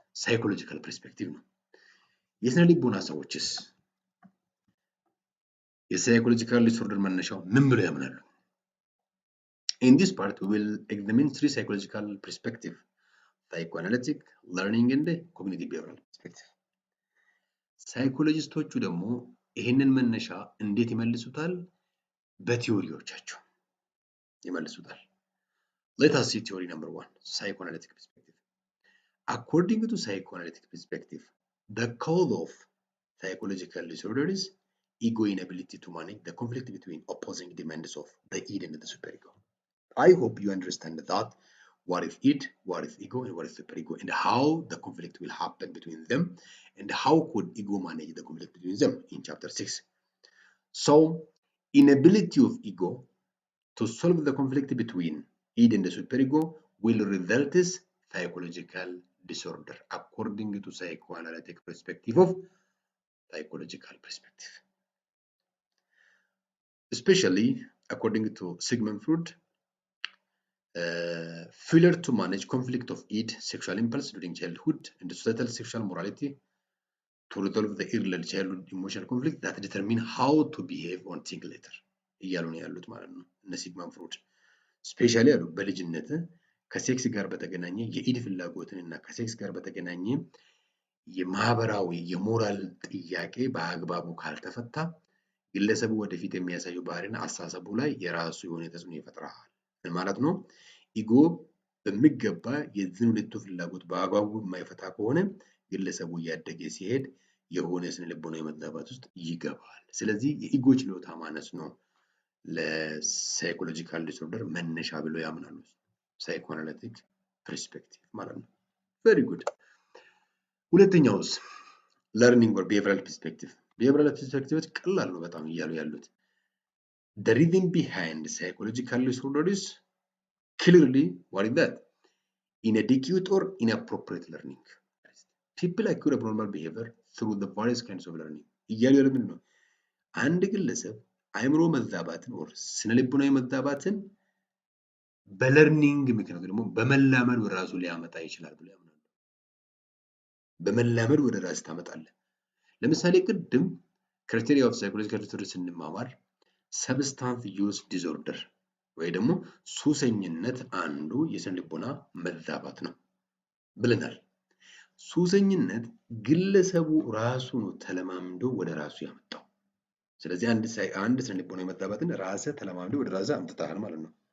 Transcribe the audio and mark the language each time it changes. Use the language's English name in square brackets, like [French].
[Amharic] ሳይኮሎጂካል ፐርስፔክቲቭ ነው። የስነ ልቦና ሰዎችስ የሳይኮሎጂካል ዲስኦርደር መነሻው ምን ብለው ያምናሉ? [English] In this part, we will examine 3 psychological perspectives: psychoanalytic, learning, and cognitive behavioral perspective. [Amharic] ሳይኮሎጂስቶቹ ደግሞ ይሄንን መነሻ እንዴት ይመልሱታል? በቲዮሪዎቻቸው ይመልሱታል። [English] Let us see theory number 1, psychoanalytic perspective. According to psychoanalytic perspective, the cause of psychological disorder is ego inability to manage the conflict between opposing demands of the id and the superego. I hope you understand that what is id, what is ego, and what is superego, and how the conflict will happen between them, and how could ego manage the conflict between them in chapter 6. So, inability of ego to solve the conflict between id and the superego will result in psychological disorder according to psychoanalytic perspective of psychological perspective. Especially according to Sigmund Freud, failure to manage conflict of id, sexual impulse during childhood, and societal sexual morality to resolve the early childhood emotional conflict that determine how to behave or think later [Amharic] እያሉ ነው ያሉት ማለት ነው እነ ሲግማንድ ፍሮይድ። ስፔሻሊ ያሉ በልጅነት ከሴክስ ጋር በተገናኘ [English] የኢድ ፍላጎትን እና ከሴክስ ጋር በተገናኘ [Amharic] የማህበራዊ የሞራል ጥያቄ በአግባቡ ካልተፈታ ግለሰቡ ወደፊት የሚያሳየው ባህሪና አስተሳሰቡ ላይ የራሱ የሆነ ተጽዕኖ ይፈጥራል ማለት ነው። ኢጎ በሚገባ የዚህን ሁለቱ ፍላጎት በአግባቡ የማይፈታ ከሆነ ግለሰቡ እያደገ ሲሄድ የሆነ ስነ ልቦናዊ መዛባት ውስጥ ይገባል። ስለዚህ የኢጎ ችሎታ ማነስ ነው ለሳይኮሎጂካል ዲስኦርደር መነሻ ብለው ያምናሉ ሳይኮአናሊቲክ ፐርስፔክቲቭ ማለት ነው። ቬሪ ጉድ። ሁለተኛውስ ለርኒንግ ኦር ቢሄቪራል ፐርስፔክቲቭ። ቢሄቪራል ፐርስፔክቲቮች ቀላል ነው በጣም እያሉ ያሉት [English] the reason behind psychological disorders clearly what is that inadequate or inappropriate learning people acquire abnormal behavior through the various kinds of learning [Amharic] እያሉ ያሉ ምንድን ነው? አንድ ግለሰብ አእምሮ መዛባትን ኦር ስነልቦናዊ መዛባትን በለርኒንግ ምክንያት ደግሞ በመላመድ ወደ ራሱ ሊያመጣ ይችላል ብሎ ያምናሉ። በመላመድ ወደ ራስ ታመጣለህ። ለምሳሌ ቅድም ክራይቴሪያ ኦፍ ሳይኮሎጂካል ዲስኦርደር ስንማማር ሰብስታንስ ዩዝ ዲስኦርደር ወይ ደግሞ ሱሰኝነት አንዱ የስነልቦና መዛባት ነው ብለናል። ሱሰኝነት ግለሰቡ ራሱ ነው ተለማምዶ ወደ ራሱ ያመጣው። ስለዚህ አንድ ስነልቦናዊ መዛባትን ራስህ ተለማምዶ ወደ ራስህ አምጥተሃል ማለት ነው።